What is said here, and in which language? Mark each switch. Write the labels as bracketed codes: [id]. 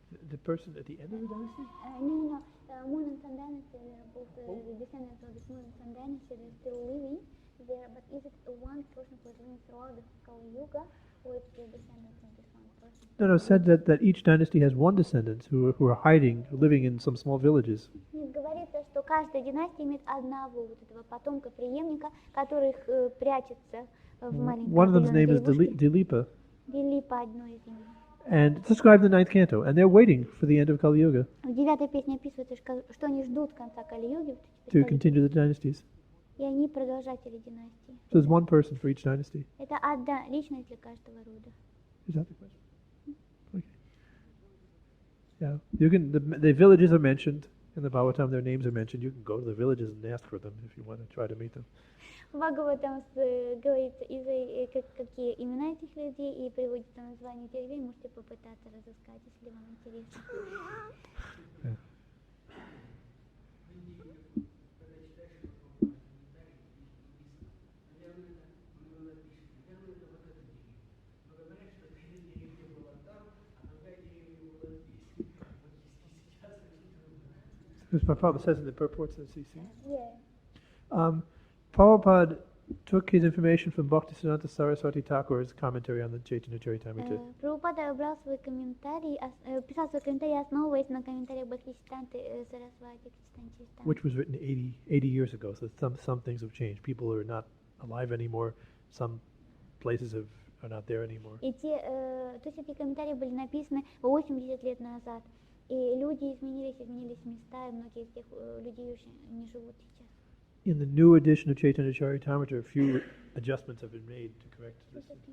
[en] The person at the end of the dynasty? No. Moon and Sun dynasty, both the descendants of this Moon and Sun dynasty, they're still living there. But is it one person who is living throughout the Kali Yuga, or it's the descendants of this one person? No, said that each dynasty has one descendant who are hiding, living in some small villages. [ru] Говорится, что каждая династия имеет одного вот этого потомка, преемника, который прячется в маленьком. [en] One of them's name is Dilipa. [ru] Дилипа одно из имен. [en] And it's described in the 9th canto, and they're waiting for the end of Kali Yuga [ru] В 9-й песне описывается, что они ждут конца Кали-юги, [en] to continue the dynasties. [ru] и они продолжатели династии. [en] So there's one person for each dynasty. [ru] Это одна личность для каждого рода. [en] Is that the question? Okay. Yeah, you can. The villages are mentioned in the Bhagavatam. Their names are mentioned. You can go to the villages and ask for them if you want to try to meet them. [ru] В Бхагаватам говорится, какие имена этих людей, и приводится название деревень, можете попытаться разыскать, если вам интересно. [en] Yeah. This Prabhupada says in the purports of the CC. Yeah. Prabhupada took his information from Bhaktisiddhanta Saraswati Thakur's commentary on the Chайтанья-чаритамриты. [ru] Прабхупада брал свой комментарий, писал свой комментарий, основываясь на комментариях Бхактисиддханты Сарасвати Чайтанья-чаритамриты. [en] Which was written 80 years ago, so some things have changed. People are not alive anymore. Some places are not there anymore. [ru] То есть эти комментарии были написаны 80 лет назад. И люди изменились места, и многие из тех людей уже не живут сейчас. [en] In the new edition of Chайтанья-чаритамриты, a few adjustments have been made to correct this.